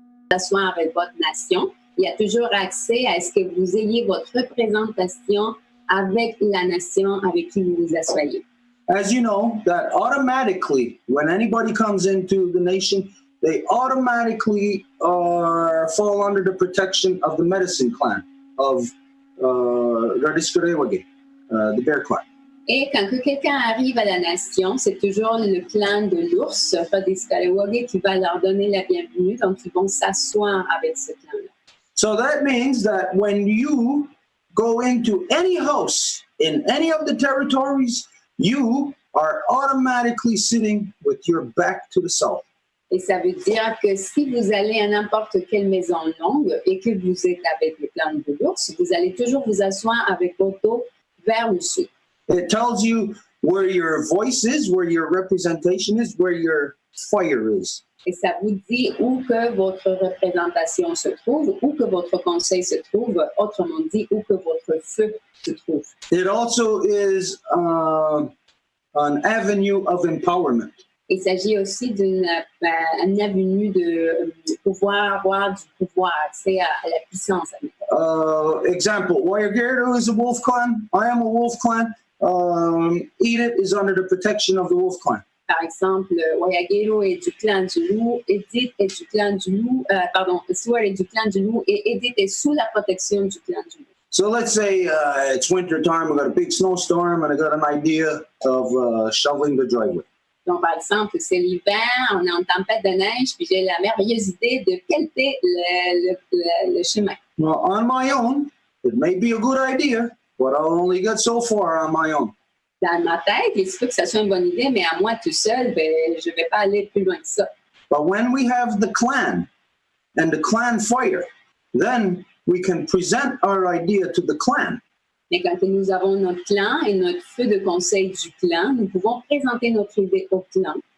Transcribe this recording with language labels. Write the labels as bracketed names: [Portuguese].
[French] s'asseoir avec votre nation, il y a toujours accès à ce que vous ayez votre représentation avec la nation avec qui vous vous asseyez. [English] As you know, that automatically, when anybody comes into the nation, they automatically fall under the protection of the medicine clan of the bear clan. [French] Et quand quelqu'un arrive à la nation, c'est toujours le clan de l'ours, Kahnawake, qui va leur donner la bienvenue, donc ils vont s'asseoir avec ce clan-là. [English] So that means that when you go into any house in any of the territories, you are automatically sitting with your back to the south. [French] Et ça veut dire que si vous allez à n'importe quelle maison longue et que vous êtes avec le clan de l'ours, vous allez toujours vous asseoir avec votre dos vers le sud. [English] It tells you where your voice is, where your representation is, where your fire is. [French] Et ça vous dit où que votre représentation se trouve, où que votre conseil se trouve, autrement dit, où que votre feu se trouve. [English] It also is an avenue of empowerment. [French] Il s'agit aussi d'une avenue de pouvoir avoir du pouvoir, accès à la puissance. [English] Example, Whayagerdo is a wolf clan. I am a wolf clan. Edith is under the protection of the wolf clan. [French] Par exemple, Whayagerdo est du clan du loup, Edith est du clan du loup, Stuart est du clan du loup et Edith est sous la protection du clan du loup. [English] So let's say it's winter time, we got a big snowstorm, and I got an idea of shoveling the driveway. [French] Donc, par exemple, c'est l'hiver, on est en tempête de neige, puis j'ai la merveilleuse idée de pelleter le chemin. [English] Well, on my own, it may be a good idea, but I'll only get so far on my own. [French] Dans ma tête, il se peut que ça soit une bonne idée, mais à moi tout seul, je ne vais pas aller plus loin que ça. [English] But when we have the clan and the clan fire, then we can present our idea to the clan. [French] Mais quand nous avons notre clan et notre feu de conseil du clan, nous pouvons présenter notre idée au clan.